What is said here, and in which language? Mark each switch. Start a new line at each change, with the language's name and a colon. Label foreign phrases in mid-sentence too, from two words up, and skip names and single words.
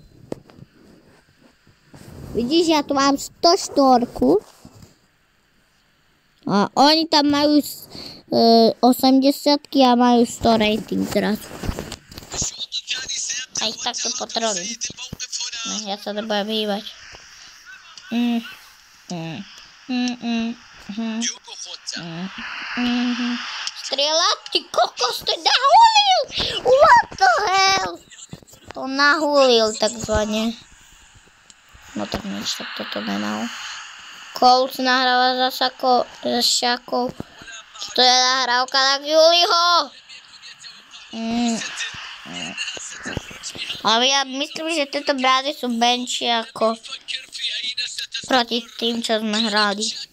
Slovak: Vidíš, ja tu mám 104 a oni tam majú 80-ky a majú 100 rating zrazu. A ich takto potrolím. Ja sa nebudem hýbať. Strieľať, ty kokos, to nahulil!
English: What the hell?
Slovak: To nahulil takzvané. No tak nič, tak toto nemal. Colts nahráva za šakou. To je nahrávka na Juliho. Ale ja myslím, že tieto brády sú menšie ako proti tým, čo sme hrali.